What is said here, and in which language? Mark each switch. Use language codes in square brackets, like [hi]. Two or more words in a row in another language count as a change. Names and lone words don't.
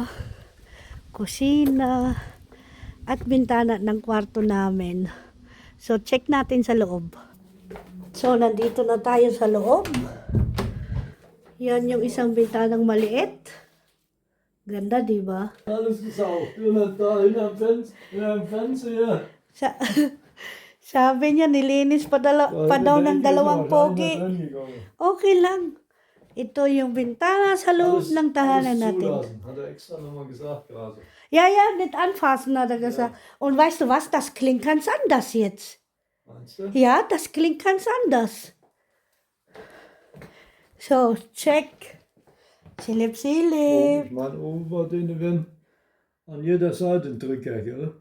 [tl] Kusina. At bintana ng kwarto namin. So, check natin sa loob. So, nandito na tayo sa loob. Yan yung isang bintanang maliit. Ganda, di ba? [de] Alles gesaugt. Und da in am Fernseher. [tl] Sabi niya, nilinis pa daw ng dalawang pogi. Okay lang. Ito yung bintana sa loob ng tahanan natin. [de] Hat extra nochmal gesagt gerade. Ja, nicht anfassen, hat er gesagt. Und weißt du was, das klingt ganz anders jetzt. Meinst du? Ja, das klingt ganz anders. [en] So, check. Silip. [de] Ich meine, oben war denen an jeder Seite ein Drücker, gell?